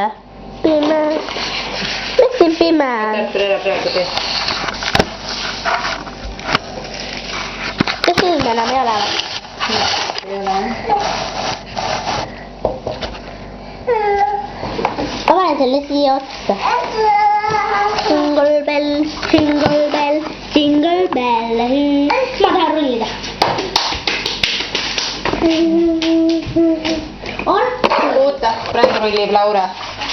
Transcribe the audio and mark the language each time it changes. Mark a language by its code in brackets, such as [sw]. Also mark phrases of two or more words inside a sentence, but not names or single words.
[et] Pime. Mis siin pime on? Artur, ära praegu tee. Kas film enam ei ole või? Ei ole. Ma panen selle siia otsa. [en] Jingle bell, jingle bell, jingle bell. [et] Ma tahan rullida. Oota, praegu rullib Laura.